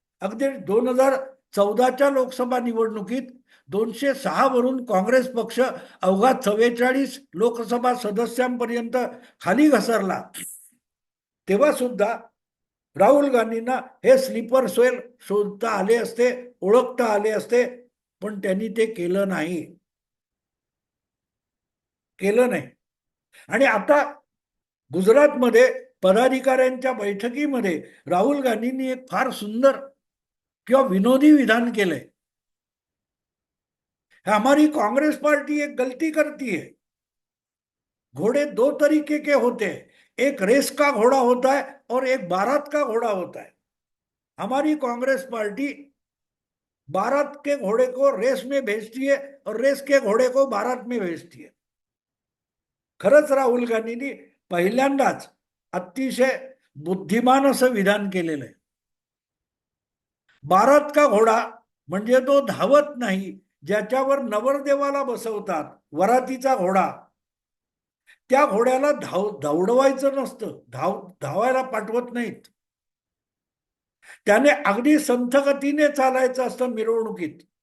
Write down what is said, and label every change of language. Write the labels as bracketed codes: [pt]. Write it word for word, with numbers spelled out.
[mr] अगदी दोन हजार चौदाच्या लोकसभा निवडणुकीत दोनशे सहा वरून काँग्रेस पक्ष अवघा चव्वेचाळीस लोकसभा सदस्यांपर्यंत खाली घसरला तेव्हा सुद्धा राहुल गांधींना हे स्लीपर सेल शोधता आले असते, ओळखता आले असते, पण त्यांनी ते केलं नाही केलं नाही आणि आता गुजरातमध्ये पदाधिकाऱ्यांच्या बैठकीमध्ये राहुल गांधींनी एक फार सुंदर किंवा विनोदी विधान केलंय, [hi] हमारी कांग्रेस पार्टी एक गलती करती है, घोड़े दो तरीके के होते हैं, एक रेस का घोड़ा होता है और एक बारात का घोड़ा होता है, हमारी कांग्रेस पार्टी बारात के घोड़े को रेस में भेजती है और रेस के घोड़े को बारात में भेजती है. [mr] खरंच राहुल गांधींनी पहिल्यांदाच अतिशय बुद्धिमान असं विधान केलेलं आहे. [hi] बारात का घोडा [mr] म्हणजे तो धावत नाही ज्याच्यावर नवरदेवाला बसवतात, वरातीचा घोडा त्या घोड्याला धाव धावडवायचं नसतं, धाव धावायला पाठवत नाहीत, त्याने अगदी संथगतीने चालायचं असतं मिरवणुकीत.